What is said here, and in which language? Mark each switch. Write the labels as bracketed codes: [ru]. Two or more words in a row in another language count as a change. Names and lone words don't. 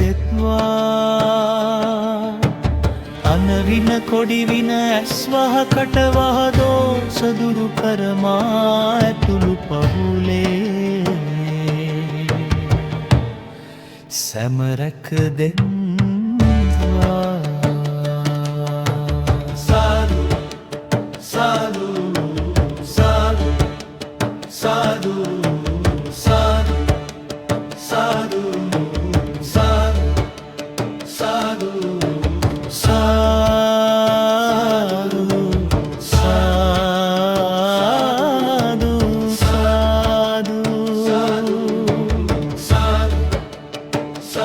[si] දෙත්වා අනවින කොඩිවින ඇස්වහ කටවහ දෝෂ දුරු කරමා ඇතුළු පහුලේ සැමරැක දෙත්වා සාදු සාදු සාදු සාදු සාදු සාදු සාදු සාදු සාදු සාදු සාදු